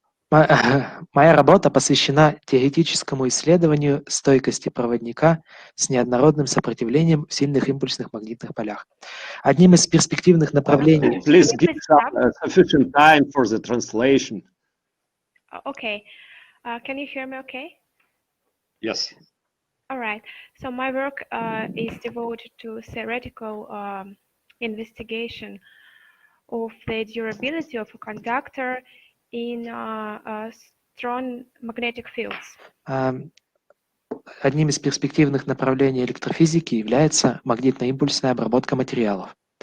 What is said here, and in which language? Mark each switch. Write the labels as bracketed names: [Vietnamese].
[Russian] Моя работа посвящена теоретическому исследованию стойкости проводника с неоднородным сопротивлением в сильных импульсных магнитных полях. Одним из перспективных направлений... [English] Please give sufficient time for the translation. Okay. Can you hear me okay? Yes. All right. So my work is devoted to theoretical investigation of the durability of a conductor in strong magnetic fields. [Russian] Одним из перспективных направлений электрофизики является магнитно-импульсная обработка материалов.